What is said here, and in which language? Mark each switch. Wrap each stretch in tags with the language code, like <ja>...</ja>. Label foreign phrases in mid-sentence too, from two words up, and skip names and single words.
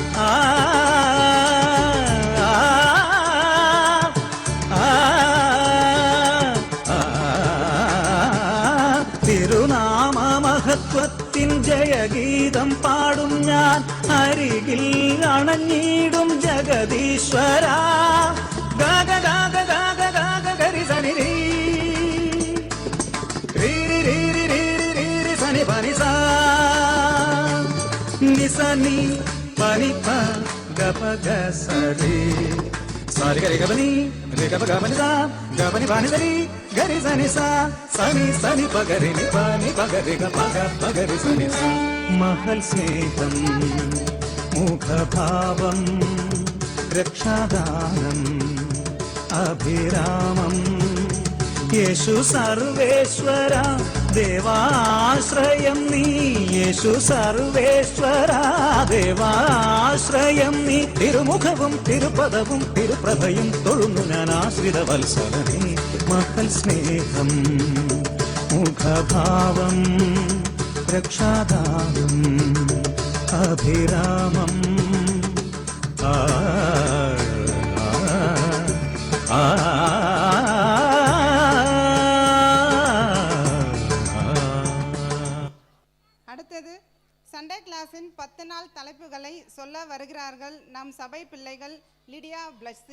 <ml>തിരുനാമ മഹത്വത്തിൻ ജയഗീതം പാടും ഞാൻ അരികിൽ അണഞ്ഞിടും ജഗദീശ്വര ഗാഗ ഗാഗ ഗാഗ ഗാഗ ഗരി സനി രീ పనిసా నిసని పనిప గప గసరి సారి గరి గబని రే గప గబనిసా గబని పానిసరి గరి సనిసా సని సని పగరి ని పని పగరి గప గపగరి సనిసా മഹൽ സ്നേഹം മുഖഭാവം രക്ഷാദാനം അഭിരാമം യേശു സർവേശ്വരാ ദേവാശ്രയം നീ യേശു സർവേശ്വരാ ദേവാശ്രയം നീ തിരുമുഖവും തിരുപദവും തിരുപ്രഭയും തൊഴുന്നു ജ്ഞാനാശ്രിതവത്സലനേ മഹൽ സ്നേഹം മുഖഭാവം രക്ഷാദാനം അഭിരാമം</ml> <ta>அடுத்தது</ta> <en>Sunday class</en> <ta>10 நாள் தலைப்புகளை சொல்ல வருகிறார்கள் நம் சபை பிள்ளைகள் லிடியா பிளஸ்ஸி.</ta>